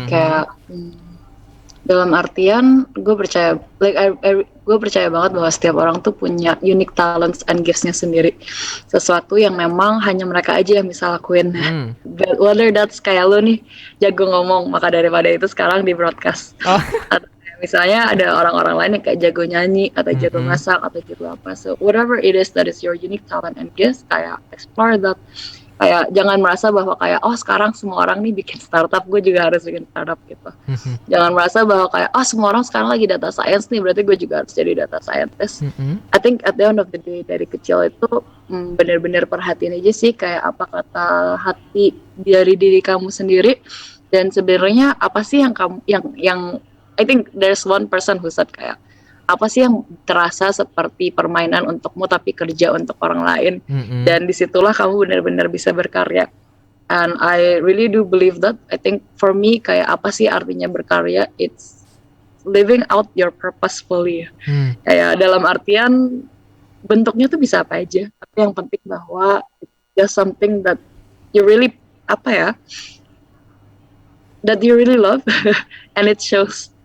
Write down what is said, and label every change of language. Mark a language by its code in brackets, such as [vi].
[id] Kayak dalam artian gue percaya gue percaya banget bahwa setiap orang tuh punya [en] unique talents and gifts-nya [id] sendiri. Sesuatu yang memang hanya mereka aja yang bisa lakuin. [en] Whether that's [id] kayak lo nih jago ngomong, maka daripada itu sekarang di broadcast. Atau misalnya ada orang-orang lain yang kayak jago nyanyi atau jago masak atau jago apa. [en] So whatever it is that is your unique talent and gifts, kayak explore that. [id] Kayak jangan merasa bahwa kayak sekarang semua orang nih bikin startup, gue juga harus bikin startup gitu. Jangan merasa bahwa kayak semua orang sekarang lagi data science nih, berarti gue juga harus jadi data scientist. [en] I think at the end of the day [id] dari kecil itu benar-benar perhatiin aja sih kayak apa kata hati dari diri kamu sendiri, dan sebenarnya apa sih yang kamu yang [en] I think there's one person who said [id] kayak apa sih yang terasa seperti permainan untukmu tapi kerja untuk orang lain. Dan disitulah kamu benar-benar bisa berkarya. [en] And I really do believe that. I think for me [id] kayak apa sih artinya berkarya? [en] It's living out your purpose fully. [id] Kayak dalam artian bentuknya tuh bisa apa aja, tapi yang penting bahwa [en] it's just something that you really that you really love and it shows.